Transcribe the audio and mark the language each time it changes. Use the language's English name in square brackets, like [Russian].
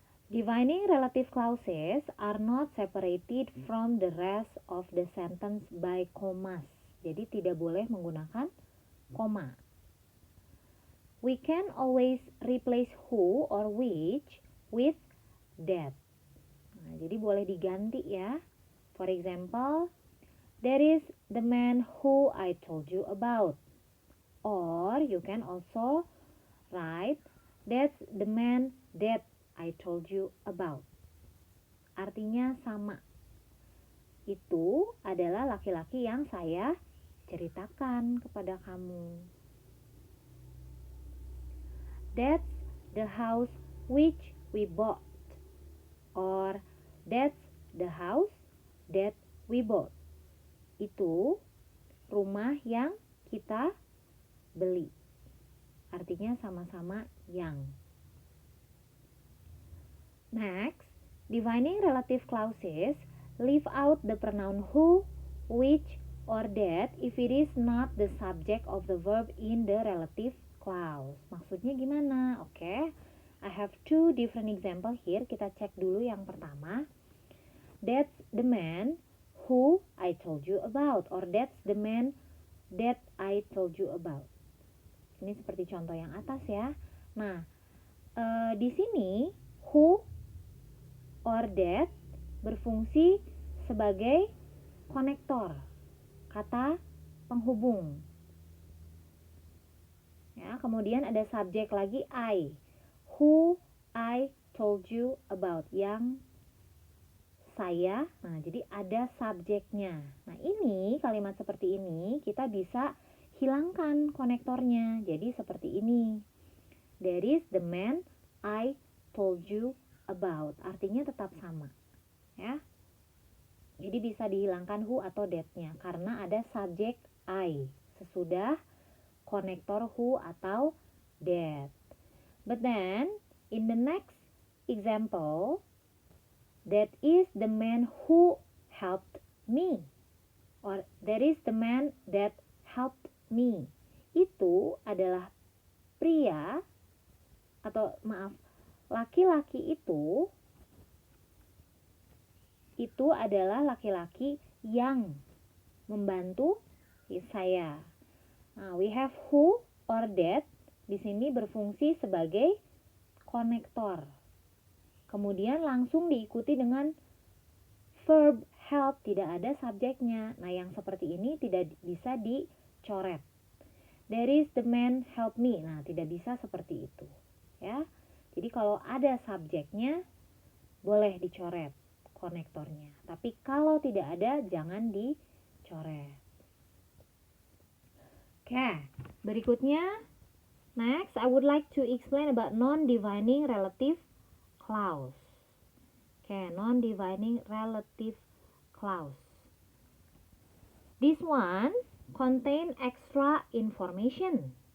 [English] Defining relative clauses are not separated from the rest of the sentence by commas. [Indonesian] Jadi tidak boleh menggunakan koma. [English] We can always replace who or which with that. [Indonesian] Nah, jadi boleh diganti ya. [English] For example, there is the man who I told you about. Or you can also write, that's the man that I told you about. [Indonesian] Artinya sama. Itu adalah laki-laki yang saya ceritakan kepada kamu. [English] That's the house which we bought. Or that's the house that we bought. [Indonesian] Itu rumah yang kita beli. Artinya sama-sama yang. [English] Next, defining relative clauses leave out the pronoun who, which, or that if it is not the subject of the verb in the relative clause. [Indonesian] Maksudnya gimana? [English] Oke, I have two different example here. [Indonesian] Kita cek dulu yang pertama. [English] That's the man who I told you about. Or that's the man that I told you about. [Indonesian] Ini seperti contoh yang atas ya. Nah, di sini who or that berfungsi sebagai konektor, kata penghubung. Ya, kemudian ada subjek lagi I. [English] Who I told you about, [Indonesian] yang saya. Nah, jadi ada subjeknya. Nah, ini kalimat seperti ini kita bisa hilangkan konektornya. Jadi seperti ini. [English] There is the man I told you about. [Indonesian] Artinya tetap sama. Ya. Jadi bisa dihilangkan who atau that-nya karena ada subjek I sesudah konektor who atau that. [English] But then in the next example, that is the man who helped me. Or that is the man that helped me. [Indonesian] Itu adalah pria atau maaf, laki-laki itu adalah laki-laki yang membantu saya. Nah, [English] we have [Indonesian] who or that di sini berfungsi sebagai konektor. Kemudian langsung diikuti dengan verb help tidak ada subjeknya. Nah, yang seperti ini tidak bisa dicoret. [English] There is the man help me. [Indonesian] Nah, tidak bisa seperti itu. Ya. Jadi kalau ada subjeknya boleh dicoret konektornya. Tapi kalau tidak ada jangan dicoret. [English] Oke, [Indonesian] berikutnya [English] next I would like to explain about non-defining relative clause. Oke, non-defining relative clause. This one contain extra information.